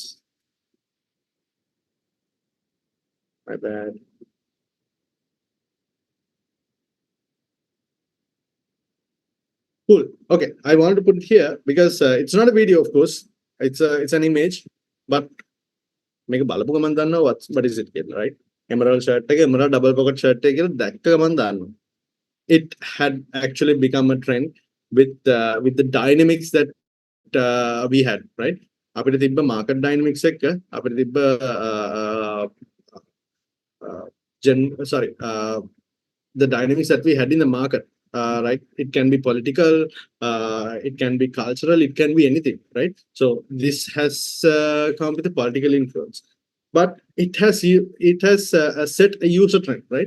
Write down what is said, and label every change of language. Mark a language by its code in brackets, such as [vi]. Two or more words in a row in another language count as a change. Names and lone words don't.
[en] My bad. Cool. Okay, I wanted to put it here because it's not a video, of course. It's an image, but [si] මේක බලපු ගමන් දන්නවා [en] what is it කියලා, right? Emerald shirt [si] එක, [en] emerald double pocket shirt [si] එක කියලා දැක්ක ගමන් දන්නවා. [en] It had actually become a trend with the dynamics that we had, right? [si] අපිට තිබ්බ [en] market dynamics [si] එක්ක අපිට තිබ්බ [en] the dynamics that we had in the market, right? It can be political, it can be cultural, it can be anything, right? So this has come with a political influence, but it has set a user trend, right?